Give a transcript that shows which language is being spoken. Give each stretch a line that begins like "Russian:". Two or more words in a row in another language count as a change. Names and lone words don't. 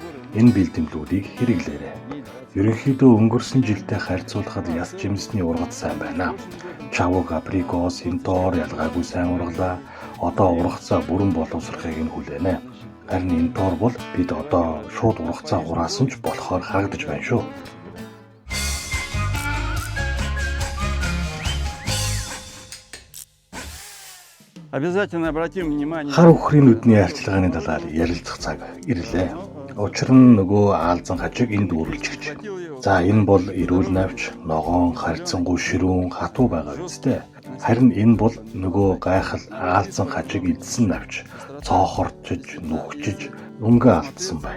Mongolian: Энэ бэлтгэлүүдийг хэрэглээрэй. Ерөнхийдөө өнгөрсөн жилдээ харьцуулахад яс жимсний ургац сайн байна. Чавг, априкос, энтоор ялгаагүй сайн ургалаа. Одоо ургацаа бүрэн боловсрохыг нь хүлээнэ. Харин энтоор бол бид одоо шууд ургацаа хураасан ч болохоор харагдаж байна шүү.
Russian: Обязательно обратим внимание.
Mongolian: Хар үхрийн нүдний арчилгааны талаар ярилцах цаг ирлээ. Учир нь нөгөө аалзан хажиг энд үргэлжигч. За энэ бол эрүүл навч, ногоон, харьцангуй ширүүн, хатуу байгаа үстэй. Харин энэ бол нөгөө гайхал аалзан хажиг эдсэн навч цоохорчж, нүхчиж өнгө алдсан байна.